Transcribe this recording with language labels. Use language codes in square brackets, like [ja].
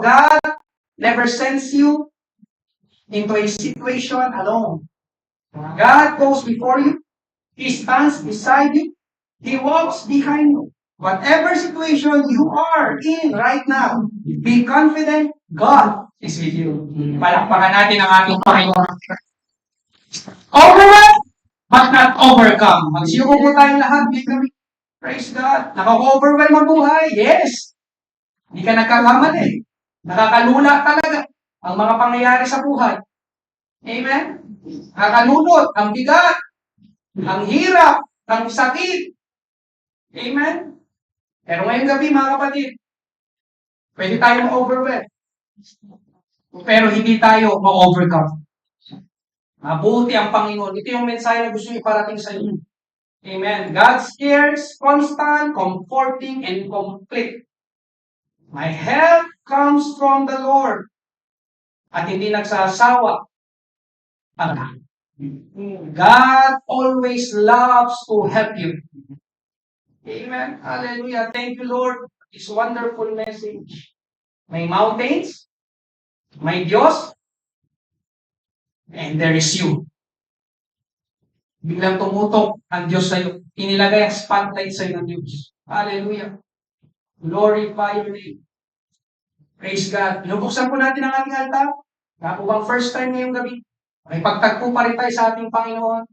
[en] God never sends you into a situation alone. God goes before you. He stands beside you. He walks behind you. Whatever situation you are in right now, be confident God is with you. [tl] Palakpakan natin ang ating Panginoon. [en] Overwhelmed, but not overcome. [tl] Magsiyuko po tayong lahat. [en] Praise God. [tl] Nakaka-overwhelm ang buhay. Yes. Hindi ka nagkakamali. Nakakalula talaga ang mga pangyayari sa buhay. Amen? Nakakalunod, ang bigat, ang hirap, ang sakit. Amen? Pero ngayong gabi, mga kapatid, pwede tayo ma-overwhelm. Pero hindi tayo ma-overcome. Mabuti ang Panginoon. Ito yung mensahe na gusto iparating sa inyo. Amen. [en] God's care is constant, comforting, and complete. My help comes from the Lord. [tl] At hindi nagsasawa. [en] God always loves to help you. Amen. Hallelujah. Thank you, Lord. This wonderful message. May mountains, may Diyos, and there is you. [tl] Biglang tumutok ang Diyos sa iyo. Inilagay ang spotlight sa iyo ng Diyos. Hallelujah. [en] Glorify your name. Praise God. [tl] Binubuksan po natin ang ating altar. Nga po bang first time ngayong gabi? May pagtagpo pa rin tayo sa ating Panginoon.